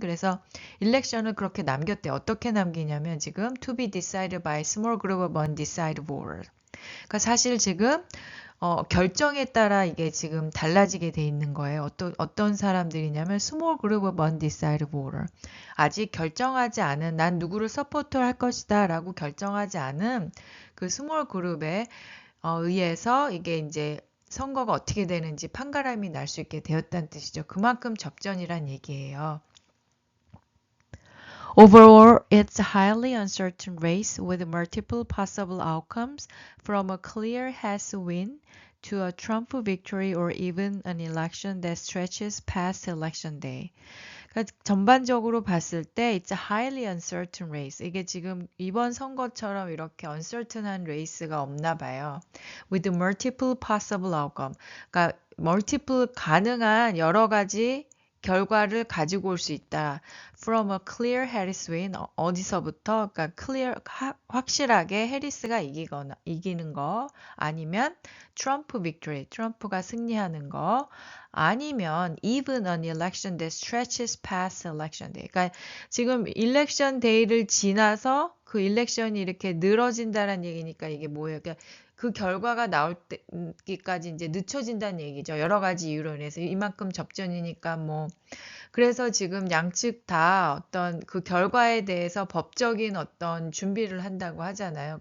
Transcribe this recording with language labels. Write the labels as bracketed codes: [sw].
[ko] 그래서 일렉션을 그렇게 남겼대요. 어떻게 남기냐면 지금 [en] to be decided by small group of undecided voters. [ko] 그러니까 사실 지금 결정에 따라 이게 지금 달라지게 돼 있는 거예요. 어떤 사람들이냐면 [en] small group of undecided voter. [ko] 아직 결정하지 않은 난 누구를 서포트할 것이다 라고 결정하지 않은 그 small group에 의해서 이게 이제 선거가 어떻게 되는지 판가름이 날 수 있게 되었다는 뜻이죠. 그만큼 접전이란 얘기예요. [en] Overall, it's a highly uncertain race with multiple possible outcomes, from a clear Harris win to a Trump victory or even an election that stretches past election day. [ko] 그러니까 전반적으로 봤을 때 [en] it's a highly uncertain race. [ko] 이게 지금 이번 선거처럼 이렇게 uncertain한 레이스가 없나 봐요. [en] With multiple possible outcome. [ko] 그러니까 multiple 가능한 여러 가지 결과를 가지고 올 수 있다. [en] From a clear Harris win. [ko] 어디서부터? 그러니까 clear 확실하게 해리스가 이기는 거 아니면 트럼프 victory. 트럼프가 승리하는 거 아니면 [en] even an election that stretches past election day. [ko] 그러니까 지금 일렉션 데이를 지나서 그 일렉션이 이렇게 늘어진다는 얘기니까 이게 뭐예요? 그러니까 그 결과가 나올 때까지 이제 늦춰진다는 얘기죠. 여러 가지 이유로 인해서 이만큼 접전이니까 뭐 그래서 지금 양측 다 어떤 그 결과에 대해서 법적인 어떤 준비를 한다고 하잖아요.